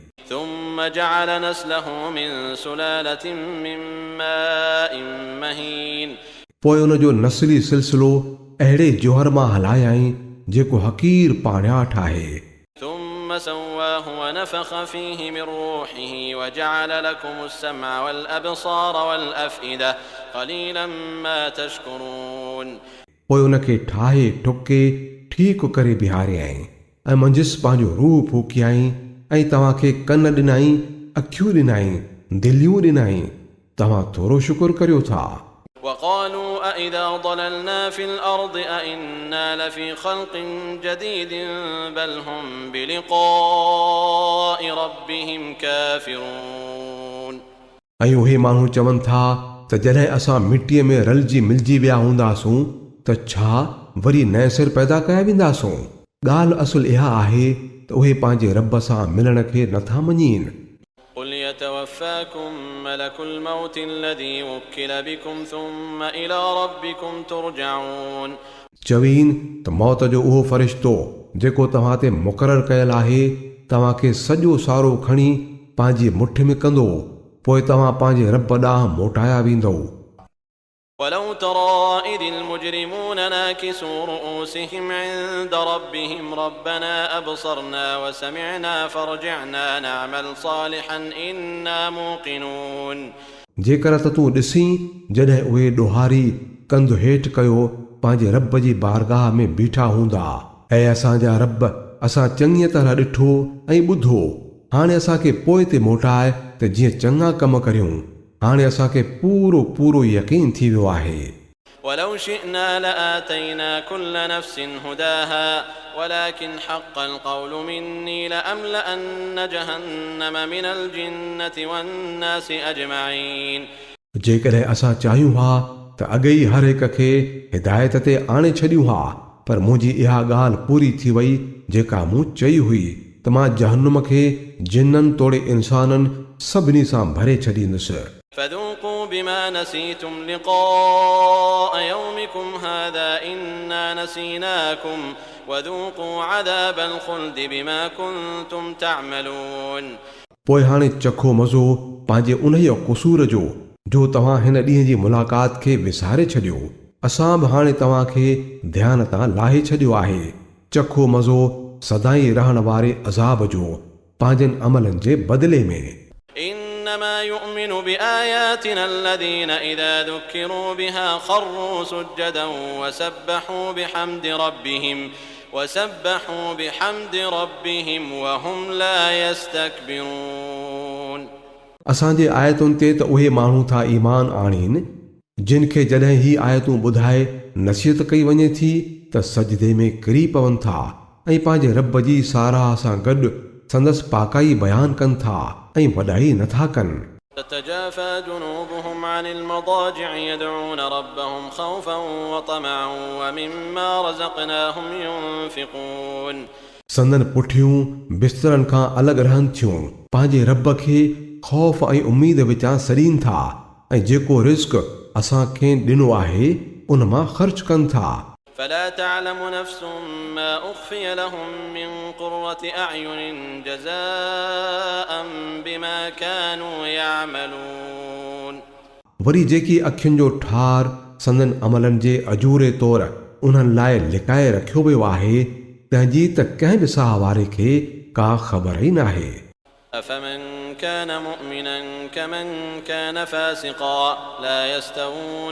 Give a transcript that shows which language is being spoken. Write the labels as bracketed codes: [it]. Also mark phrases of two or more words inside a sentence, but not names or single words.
[ar] ثم جعل نسله من سلالة من ماء مهين। [sd] पोइ उन जो नस्ली सिलसिलो अहिड़े जोहर मां हलायई जेको हक़ीर पाणियाठ आहे। [ar] ثم سواه ونفخ فيه من روحه وجعل لكم السمع والأبصار والأفئدة قليلا ما تشكرون। [sd] पोइ उन खे ठाहे ठुके ठीकु करे बीहारियई ऐं मंझिसि पंहिंजो रूह फूकियई ऐं तव्हांखे कन ॾिनई, अखियूं ॾिनई, दिलियूं ॾिनई। तव्हां थोरो शुक्र करियो था। [ar] وقالوا أإذا ضللنا في الأرض أإنا لفي خلق جديد بل هم بلقاء ربهم كافرون। [sd] ऐं उहे माण्हू चवनि था त जॾहिं असां मिटीअ में रलिजी मिलिजी विया हूंदासूं त छा वरी नए सिर पैदा कया वेंदासूं। ॻाल्हि असुल इहा आहे त उहे पंहिंजे रब सां मिलण खे नथा मञीनि। [ar] قل يتوفاكم ملك الموت الذي وكل بكم ثم إلى ربكم ترجعون। [sd] चवीन त मौत जो उहो फ़रिश्तो जेको तव्हां ते मुक़ररु कयल आहे तव्हांखे सॼो सारो खणी पंहिंजी मुठि में कंदो, पोइ तव्हां पंहिंजे रब ॾांहुं मोटाया वेंदो। [ar] ولو ترى إذ المجرمون ناكسوا رؤوسهم عند ربهم ربنا أبصرنا وسمعنا فارجعنا نعمل صالحا إنا موقنون। [sd] जेकर त तूं ॾिसीं जॾहिं उहे ॾोहारी कंधु हेठि कयो पंहिंजे रब जी बारगाह में बीठा हूंदा, ऐं असांजा रब असां चङीअ तरह ॾिठो ऐं ॿुधो, हाणे असांखे पोइ ते मोटाए त जीअं चङा कम करियूं। हाणे असांखे पूरो पूरो यकीन थी वियो आहे। [ar] ولو شئنا لآتينا كل نفس هداها ولكن حق القول مني لأملأن جهنم من الجنة والناس أجمعين। [sd] जेकॾहिं असां चाहियूं हा त अॻे ई हर हिक खे हिदायत ते आणे छॾियूं हा, पर मुंहिंजी इहा ॻाल्हि पूरी थी वई जेका मूं चई हुई त मां जहन्नुम खे जिन्ननि तोड़े इंसाननि सभिनी सां भरे छॾींदुसि। [ar] فذوقوا بما بما نسيتم لقاء يومكم هذا إنا نسيناكم وذوقوا عذاب الخلد بما كنتم تعملون. [sd] पोइ हाणे चखो मज़ो पंहिंजे उन्हीअ क़ुसूर जो तव्हां हिन ॾींहं जी मुलाक़ात खे विसारे छॾियो. असां बि हाणे तव्हांखे ध्यान तां लाहे छॾियो आहे. चखो मज़ो सदाई रहण वारे अज़ाब जो पंहिंजनि अमलनि जे बदिले में. [ar] إنما يؤمن بآياتنا الذين إذا ذكروا بها خروا سجدا وسبحوا بحمد ربهم وهم لا يستكبرون. [sd] असांजे आयतुनि ते त उहे माण्हू था ईमान आणीनि जिन खे जॾहिं ही आयतूं ॿुधाए नसीहत कई वञे थी त सजदे में किरी पवनि था ऐं पंहिंजे रब जी साराह सां गॾु संदसि पाकाई बयानु कनि था ऐं वॾाई नथा कनि. [ar] تتجافى جنوبهم عن المضاجع يدعون ربهم خوفا وطمعا ومما رزقناهم ينفقون. [sd] संदन पुठियूं बिस्तरनि खां अलॻि रहनि थियूं पंहिंजे रब खे ख़ौफ़ ऐं उमीद विचां सड़ीनि था ऐं जेको रिस्क असांखे ॾिनो आहे उन मां ख़र्च कनि था. [ar] فلا تعلم نفس ما أخفي لهم من قرة أعين جزاء بما كانوا يعملون. [sd] वरी जेकी अखियुनि जो ठार संदन अमलनि जे अजूरे तौरु उन्हनि लाइ लिकाए रखियो वियो आहे तंहिंजी त कंहिं बि साह वारे खे का ख़बर ई नाहे. [ar] أفمن كان مؤمنا كمن كان فاسقا لا يستوون.